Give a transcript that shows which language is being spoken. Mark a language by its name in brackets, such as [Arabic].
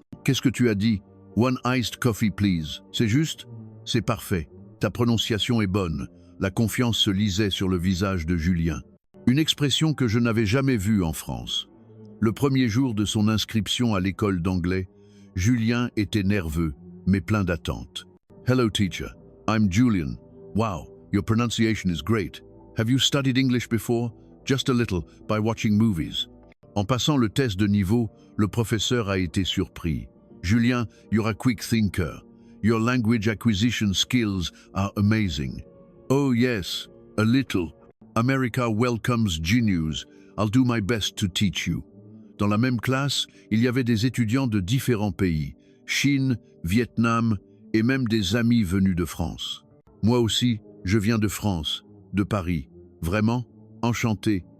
[French] Qu'est-ce que tu as dit? »« [English] One iced coffee, please. [French] » « C'est juste? »« C'est parfait. Ta prononciation est bonne. » La confiance se lisait sur le visage de Julien. Une expression que je n'avais jamais vue en France. Le premier jour de son inscription à l'école d'anglais, Julien était nerveux, mais plein d'attente. [English] « Hello teacher, I'm Julian. Wow, your pronunciation is great. Have you studied English before? Just a little, by watching movies. [French] » En passant le test de niveau, le professeur a été surpris. [English] « Julien, you're a quick thinker. Your language acquisition skills are amazing. »« Oh yes, a little. America welcomes genius. I'll do my best to teach you. [French] » Dans la même classe, il y avait des étudiants de différents pays, Chine, Vietnam et même des amis venus de France. Moi aussi, je viens de France, de Paris. Vraiment? Enchanté.